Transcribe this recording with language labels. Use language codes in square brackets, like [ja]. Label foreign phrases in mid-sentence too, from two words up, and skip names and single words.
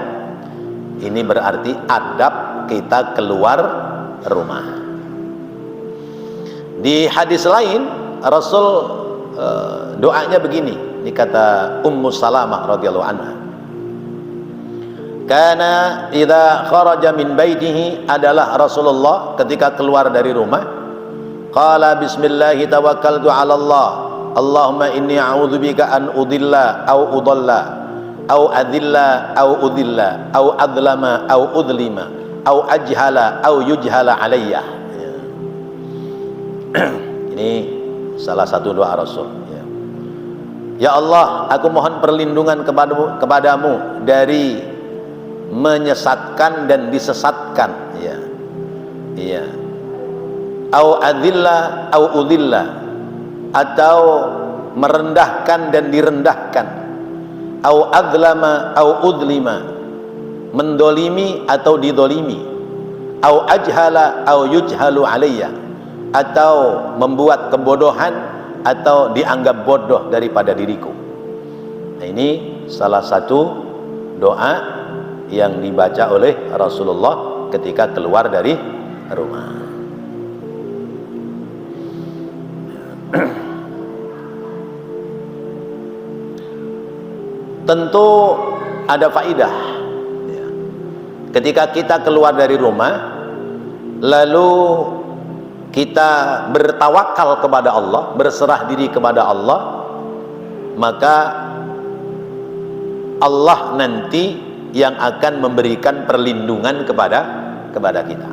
[id] Ini berarti adab kita keluar rumah. Di hadis lain Rasul doanya begini, ini kata Ummu Salamah [ar] رضي الله عنها, [id] karena [ar] إذا خرج من بيته, [id] adalah Rasulullah ketika keluar dari rumah, [ar] قال بسم الله توكلت على الله، اللهم إني أعوذ بك أن أضل أو أضل أو أذل أو أذل أو أظلم أو أظلم أو أجهل أو يجهل علي. [id] Ini salah satu doa Rasul. Ya, ya Allah, aku mohon perlindungan kepadamu dari menyesatkan dan disesatkan. Ya, iya. [ar] أو أذل أو أذل, [id] atau merendahkan dan direndahkan. [ar] أو أظلم أو أظلم, [id] mendolimi atau didolimi. [ar] أو أجهل أو يجهل علي, [id] atau membuat kebodohan atau dianggap bodoh daripada diriku. Nah, ini salah satu doa yang dibaca oleh Rasulullah ketika keluar dari rumah. Tentu ada faidah ketika kita keluar dari rumah lalu kita bertawakal kepada Allah, berserah diri kepada Allah, maka Allah nanti yang akan memberikan perlindungan kepada kita.